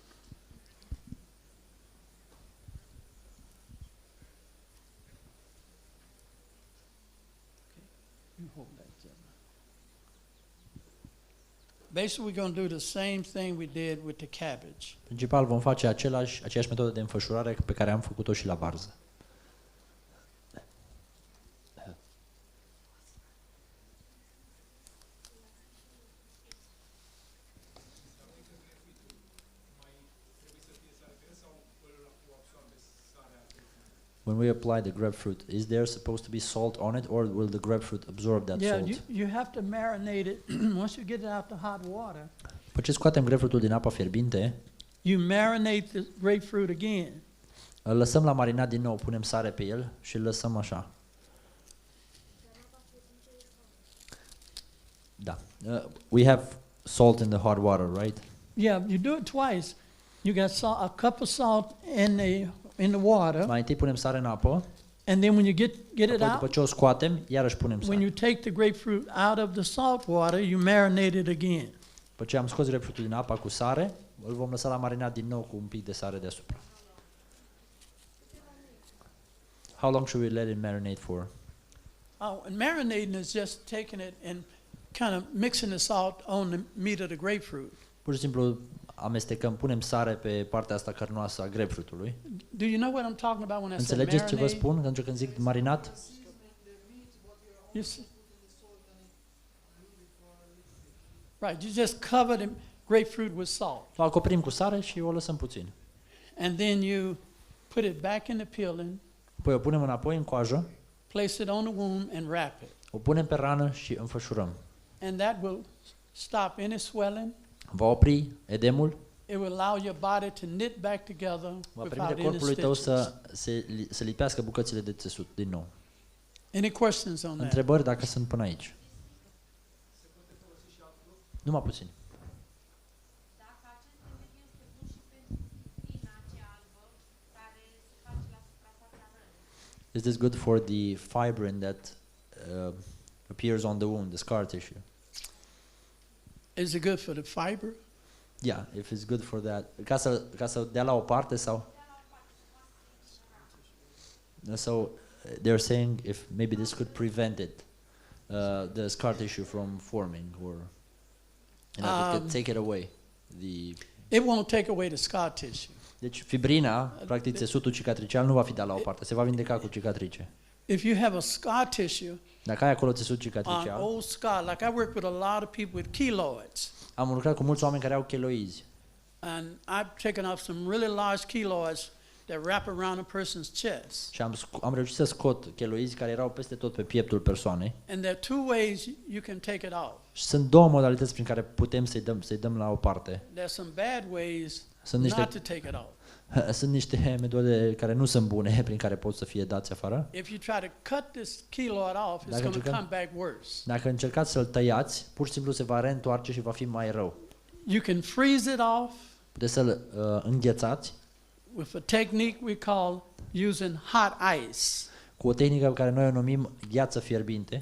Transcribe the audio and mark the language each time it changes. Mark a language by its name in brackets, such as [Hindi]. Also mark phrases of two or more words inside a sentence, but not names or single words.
[English] Okay, you hold that, Gemma. Basically, we're going to do the same thing we did with the cabbage. [Romanian] principal vom face aceeași metodă de înfășurare pe care am făcut-o și la varză. [English] When we apply the grapefruit, is there supposed to be salt on it, or will the grapefruit absorb that Yeah, salt? you have to marinate it. Once you get it out the hot water, [Romanian] După ce scoatem grapefruitul din apa fierbinte, [English] you marinate the grapefruit again. [Romanian] îl lăsăm la marinat din nou, punem sare pe el și îl lăsăm așa. Da. [English] We have salt in the hot water, right? Yeah, you do it twice. You got a cup of salt in the water, [Romanian] Mai întâi punem sare în apă, [English] and then when you get it [Romanian] apoi după [English] out, [Romanian] ce o scoatem, iarăși punem [English] when [Romanian] sare. [English] you take the grapefruit out of the salt water, you marinate it again. [Romanian] După ce am scos grapefruitul din apa cu sare, îl vom lăsa la marinat din nou cu un pic de sare deasupra. [English] How long should we let it marinate for? And marinating is just taking it and kind of mixing the salt on the meat of the grapefruit. [Romanian] Pur și simplu amestecăm, punem sare pe partea asta cărnoasă a grapefruitului. [English] Do you know what I'm talking about when I say [Romanian] Înțelegeți ce vă [English] marinate? [Romanian] spun atunci când zic marinat? [English] You see? Right, you just cover the grapefruit with salt. [Romanian] O acoperim cu sare și o lăsăm puțin. [English] And then you put it back in the peeling, [Romanian] Apoi o punem înapoi în coajă, [English] place it on the wound and wrap it. [Romanian] o punem pe rană și înfășurăm. [English] And that will stop any swelling. [Romanian] Va opri edemul, [English] It will allow your body to knit back together [Romanian] va [English] without [Romanian] permite [English] any [Romanian] corpului tău [English] stitches. [Romanian] să lipească bucățile de țesut din nou. [English] Any questions on that? [Romanian] Întrebări dacă sunt până aici? Numai puțin. Dacă acest remediu este bun și pentru ina aceea albă care se face la suprafața rănii. [English] Is this good for the fibrin that appears on the wound, the scar tissue. Is it good for the fiber? Yeah, if it's good for that. [Romanian] Ca să dea la o parte sau? [English] So they're saying if maybe this could prevent it, the scar tissue from forming, or it could take it away. It won't take away the scar tissue. [Romanian] Deci fibrina, practic țesutul cicatricial nu va fi dat la o parte, se va vindeca cu cicatrice. [English] If you have a scar tissue, [Romanian] Dacă ai acolo țesut [English] an [Romanian] cicatricial, [English] old scar, like I work with a lot of people with keloids, [Romanian] am lucrat cu mulți oameni care au cheloizi [English] and I've taken off some really large keloids that wrap around a person's chest. [Romanian] și am reușit să scot cheloizi care erau peste tot pe pieptul persoanei. [English] And there are two ways you can take it off. [Romanian] Și sunt două modalități prin care putem să-i dăm la o parte. [English] There's some bad ways [Romanian] Sunt niște, [English] not to take it off. [Romanian] sunt niște metode care nu sunt bune prin care pot să fie dați afară. [English] If you try to cut this keloid off, it's [Romanian] Dacă [English] going to [Romanian] încercăm- [English] come back worse. [Romanian] Dacă încercați să-l tăiați, pur și simplu se va reîntoarce și va fi mai rău. [English] You can freeze it off [Romanian] Puteți să-l înghețați [English] with a technique we call using hot ice. [Romanian] cu o tehnică pe care noi o numim gheață fierbinte.